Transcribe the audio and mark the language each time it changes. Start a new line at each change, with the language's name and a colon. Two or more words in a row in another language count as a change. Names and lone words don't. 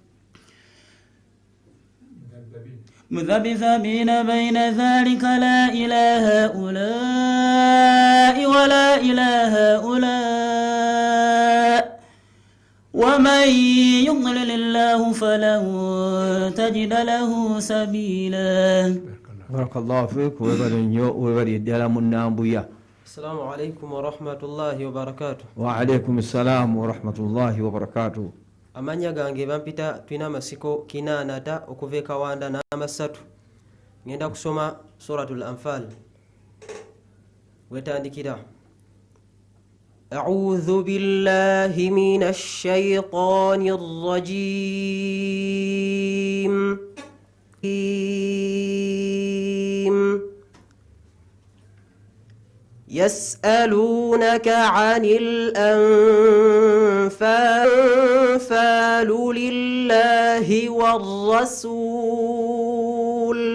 Arabic: مذبذبين بين ذلك لا إلى هؤلاء ولا إلى هؤلاء ومن يضلل الله فلن تجد له سبيلا. بارك الله فيك ويبارك الدلال منامبويا. السلام عليكم ورحمة الله وبركاته. وعليكم السلام ورحمة الله وبركاته.
Ganda: Amanya gange bampita twina masiko kinanata okuveka wanda n'amasatu. Ngenda kusoma suratul Anfal. Wetandikira.
Arabic: أعوذ بالله من الشيطان الرجيم. يسألونك عن الأنفال لله والرسول